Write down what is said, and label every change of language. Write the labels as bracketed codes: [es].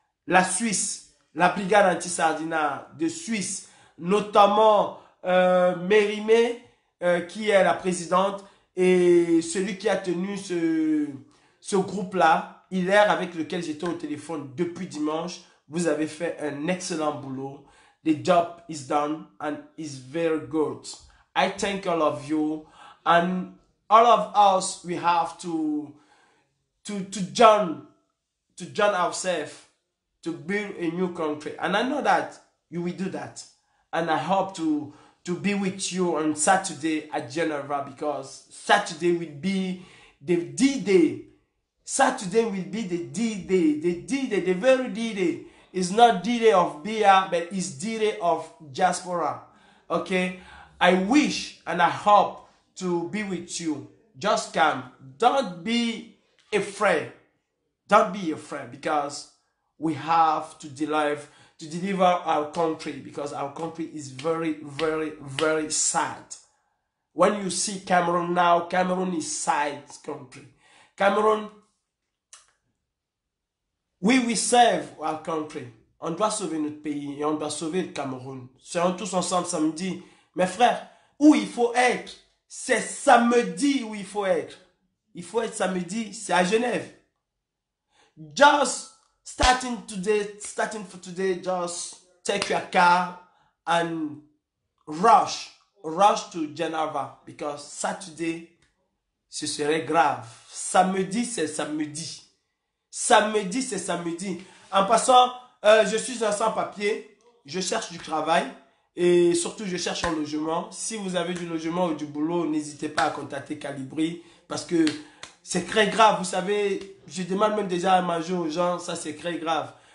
[fr] La Suisse, la brigade anti-Sardinat de Suisse, notamment Mérimée, qui est la présidente, et celui qui a tenu ce groupe-là, Hilaire, avec lequel j'étais au téléphone depuis dimanche, vous avez fait un excellent boulot. [en] The job is done and is very good. I thank all of you and all of us, we have to join ourselves to build a new country. And I know that you will do that. And I hope to be with you on Saturday at Geneva, because Saturday will be the D-Day. Saturday will be the D-Day. The D-Day, the very D-Day. It's not D-Day of Bia, but it's D-Day of diaspora. Okay? I wish and I hope to be with you. Just come. Don't be afraid. Don't be afraid, because we have to deliver our country, because our country is very, very, very sad. When you see Cameroon now, Cameroon is sad country. Cameroon We serve our country. [fr] On doit sauver notre pays et on doit sauver le Cameroun. Serons tous ensemble samedi. Mes frères, où il faut être, c'est samedi où il faut être. Il faut être samedi, c'est à Genève. [en] Just starting for today, just take your car and rush to Geneva because Saturday, [fr] ce serait grave. Samedi, c'est samedi. Samedi, c'est samedi. En passant, je suis un sans-papier. Je cherche du travail. Et surtout, je cherche un logement. Si vous avez du logement ou du boulot, n'hésitez pas à contacter Calibri. Parce que c'est très grave. Vous savez, je demande même déjà à manger aux gens. Ça, c'est très grave.